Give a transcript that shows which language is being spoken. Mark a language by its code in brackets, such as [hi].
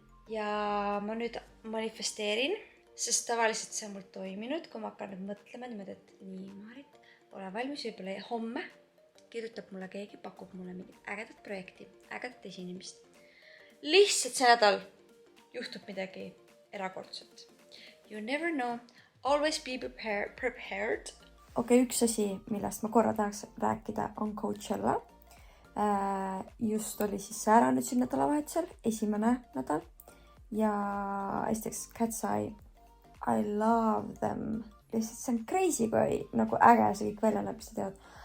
[et] Ja ma nüüd manifesteerin, sest tavaliselt see on mul toiminud, kui ma hakkan nüüd mõtlema niimoodi, et nii, Maarit, ole valmis võib-olla homme, kirjutab mulle keegi, pakub mulle mingit ägedat projekti, ägedat esinemist. Lihtsalt see nädal juhtub midagi erakordset. [en] You never know, always be prepared. [et] Okei, üks asi, millest ma korra tahaks rääkida, on Coachella. Just oli siis ära nüüd siin nädalavahetusel, esimene nädal. Ja esiteks Cat's Eye, [en] I love them. [et] Lihtsalt see on crazy, kui nagu äge see kõik välja näeb, mis te teavad.